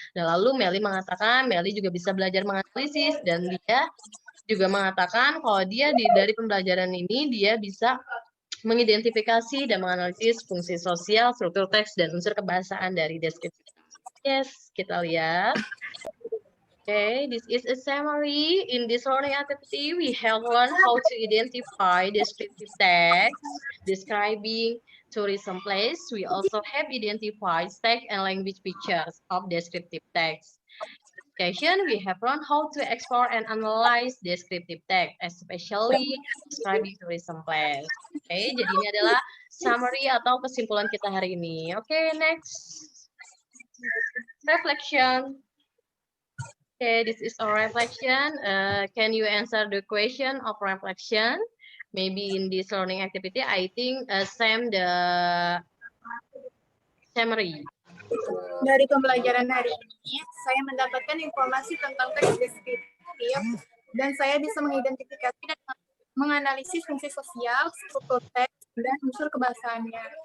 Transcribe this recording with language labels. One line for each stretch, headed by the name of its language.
Indonesian: Nah, lalu Meli mengatakan, Meli juga bisa belajar menganalisis, dan dia juga mengatakan kalau dia dari pembelajaran ini, dia bisa mengidentifikasi dan menganalisis fungsi sosial, struktur teks, dan unsur kebahasaan dari deskriptif.
English: Yes,
Indonesian: kita lihat.
English: Okay, this is a summary. In this learning activity, we have learned how to identify descriptive text describing tourism place. We also have identified text and language features of descriptive text. Session, we have learned how to explore and analyze descriptive text, especially describing tourism place.
Indonesian: Okay, jadi ini adalah summary atau kesimpulan kita hari ini.
English: Okay, next. Reflection. Okay, this is a reflection. Can you answer the question of reflection? Maybe in this learning activity, I think Sam the summary.
Indonesian: Dari pembelajaran hari ini, saya mendapatkan informasi tentang teks deskriptif dan saya bisa mengidentifikasi dan menganalisis fungsi sosial, struktur teks, dan unsur kebahasaannya.